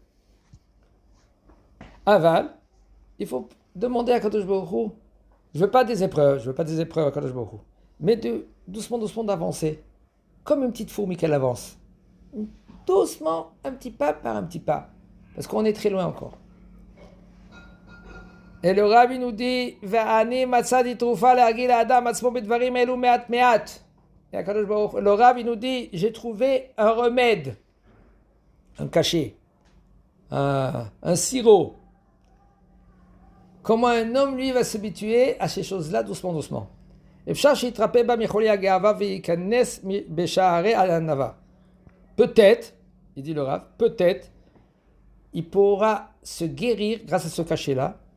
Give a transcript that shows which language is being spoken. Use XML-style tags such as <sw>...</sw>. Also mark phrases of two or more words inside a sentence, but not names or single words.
<fr>Aval, il faut demander à Kadosh Baruch Hu. Je veux pas des épreuves à Kadosh Baruch Hu. Mais doucement d'avancer. Comme une petite fourmi qu'elle avance. Doucement, un petit pas par un petit pas. Parce qu'on est très loin encore. Et le Rabbi nous dit,</fr> <he>ואני מצאתי תרופה להרגיל האדם עצמו בדברים אלו מעט מעט.</he> <fr>Le Rabbi nous dit, j'ai trouvé un remède, un cachet, un sirop. Comment un homme, lui, va s'habituer à ces choses-là doucement. Peut-être, il dit le Rav, peut-être, il pourra se guérir grâce à ce cachet-là.</fr>